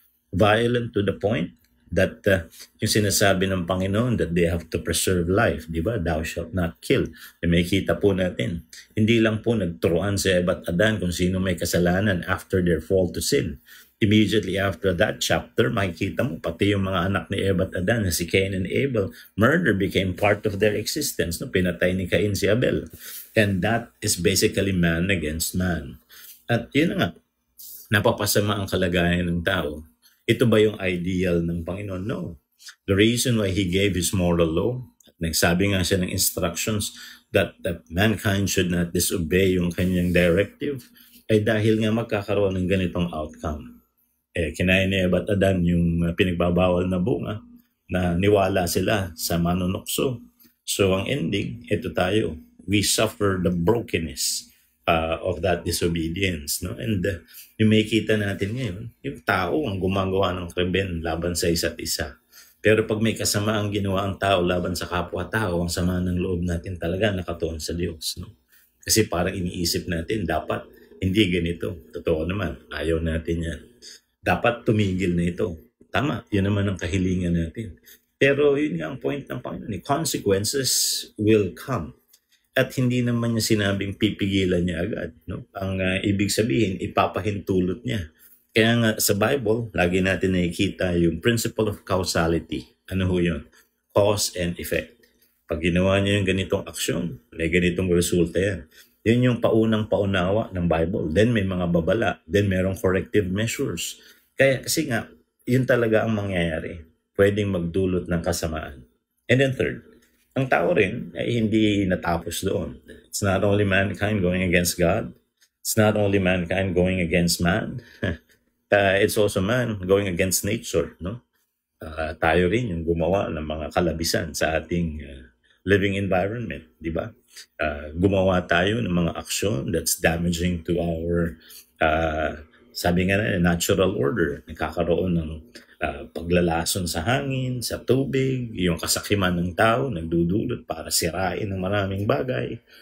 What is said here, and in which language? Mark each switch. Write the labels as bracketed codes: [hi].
[en] Violent to the point that [tl] yung sinasabi ng Panginoon [en] that they have to preserve life, [tl] di ba? [en] Thou shalt not kill. [tl] May kita po natin. Hindi lang po nagturuan si Eva at Adan kung sino may kasalanan [en] after their fall to sin. Immediately after that chapter, [tl] makikita mo pati yung mga anak ni Eva at Adan, [en] si Cain and Abel, murder became part of their existence. No? [tl] Pinatay ni Cain si Abel. [en] And that is basically man against man. [tl] At yun na nga, napapasama ang kalagayan ng tao. Ito ba yung ideal ng Panginoon? No. [en] The reason why He gave His moral law, [tl] at nagsabi nga siya ng instructions [en] that mankind should not disobey [tl] yung kanyang directive, ay dahil nga magkakaroon ng ganitong outcome. Kinain ni Eva at Adan yung pinagbabawal na bunga na niwala sila sa manunukso. So ang ending, ito tayo. [en] We suffer the brokenness of that disobedience. No? [tl] And yung makikita natin ngayon, yung tao ang gumagawa ng krimen laban sa isa't isa. Pero pag may kasama ang ginawa ang tao laban sa kapwa-tao, ang sama ng loob natin talaga nakatuon sa Diyos. No? Kasi parang iniisip natin, dapat hindi ganito. Totoo naman, ayaw natin yan. Dapat tumigil na ito. Tama, yun naman ang kahilingan natin. Pero yun nga ang point ng Panginoon. [en] Consequences will come. [tl] At hindi naman niya sinabing pipigilan niya agad. No? Ang ibig sabihin, ipapahintulot niya. Kaya nga sa Bible, lagi natin nakikita yung principle of causality. Ano ho yun? Cause and effect. Pag ginawa niya yung ganitong aksyon, may ganitong resulta yan. Yun yung paunang paunawa ng Bible. Then may mga babala. Then merong corrective measures. Kaya kasi nga, yun talaga ang mangyayari. Pwedeng magdulot ng kasamaan. And then third, ang tao rin ay hindi natapos doon. [en] It's not only mankind going against God. It's not only mankind going against man. It's also man going against nature. No? [tl] Tayo rin yung gumawa ng mga kalabisan sa ating living environment. Di ba? Gumawa tayo ng mga aksyon [en] that's damaging to our, [tl] sabi nga na, natural order. Nagkakaroon ng paglalason sa hangin, sa tubig, yung kasakiman ng tao, nagdudulot para sirain ng maraming bagay.